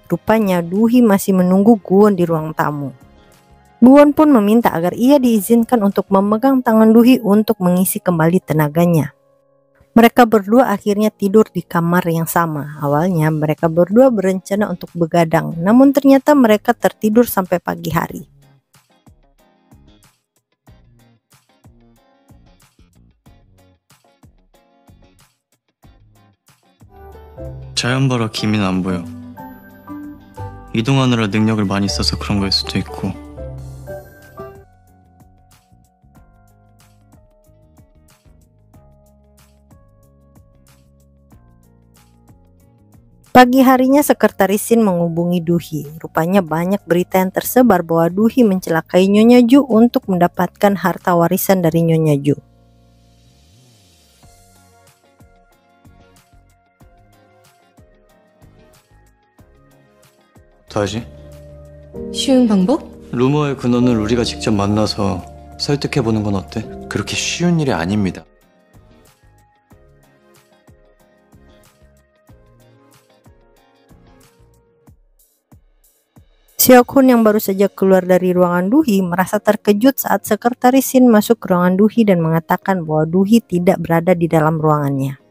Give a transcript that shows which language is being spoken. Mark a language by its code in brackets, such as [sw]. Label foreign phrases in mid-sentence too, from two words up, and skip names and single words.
[id] Rupanya Duhi masih menunggu Guwon di ruang tamu. Guwon pun meminta agar ia diizinkan untuk memegang tangan Duhi untuk mengisi kembali tenaganya. Mereka berdua akhirnya tidur di kamar yang sama. Awalnya mereka berdua berencana untuk begadang, namun ternyata mereka tertidur sampai pagi hari. [ko] 자연바라 기미는 안 보여. 이동하느라 능력을 많이 써서 그런 걸 수도 있고. [id] Pagi harinya Sekretaris Shin menghubungi Duhi. Rupanya banyak berita yang tersebar bahwa Duhi mencelakai Nyonya Ju untuk mendapatkan harta warisan dari Nyonya Ju. [ko] 다시? 쉬운 방법? 루머의 근원을 우리가 직접 만나서 설득해보는 건 어때? 그렇게 쉬운 일이 아닙니다. [id] Seok-hun yang baru saja keluar dari ruangan Duhi merasa terkejut saat Sekretaris Shin masuk ke ruangan Duhi dan mengatakan bahwa Duhi tidak berada di dalam ruangannya.